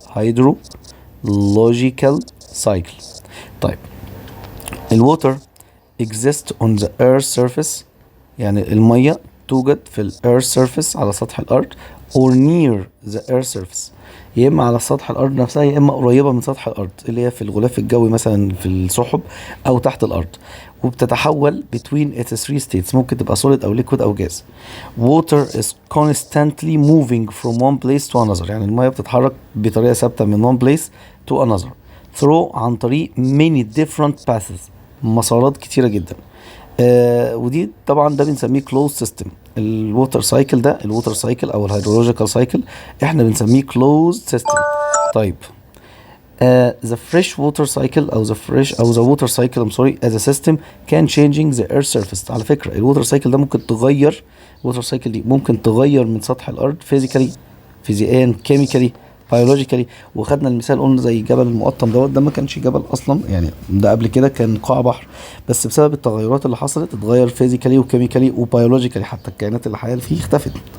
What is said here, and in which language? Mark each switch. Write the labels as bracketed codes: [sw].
[ar] هيدرولوجيكال سايكل. طيب الووتر exist on the [en] earth surface، [ar] يعني المية توجد في ال earth surface على سطح الأرض، [en] or near the earth surface، [ar] يا إما على سطح الأرض نفسها يا إما قريبة من سطح الأرض اللي هي في الغلاف الجوي مثلا في السحب أو تحت الأرض، وبتتحول [en] between its three states، [ar] ممكن تبقى solid أو liquid أو gas. [en] Water is constantly moving from one place to another، [ar] يعني المية بتتحرك بطريقة ثابتة من [en] one place to another through [ar] عن طريق [en] many different paths، [ar] مسارات كتيرة جدا. ودي طبعا ده بنسميه closed system. الووتر سايكل ده، الووتر سايكل او الهيدرولوجيكال سايكل، احنا بنسميه closed system. [en] طيب the fresh water cycle او the water cycle I'm sorry as a system can changing the earth surface. [ar] على فكرة الووتر سايكل ده ممكن تغير، الووتر سايكل دي ممكن تغير من سطح الارض فيزيكالي، فيزيائيا، كيميكالي، بيولوجيكالي. وخدنا المثال قلنا زي جبل المقطم دوت، ده ما كانش جبل اصلا، يعني ده قبل كده كان قاع بحر، بس بسبب التغيرات اللي حصلت اتغير فيزيكالي وكيميكالي وبيولوجيكالي، حتى الكائنات اللي حيه فيه اختفت.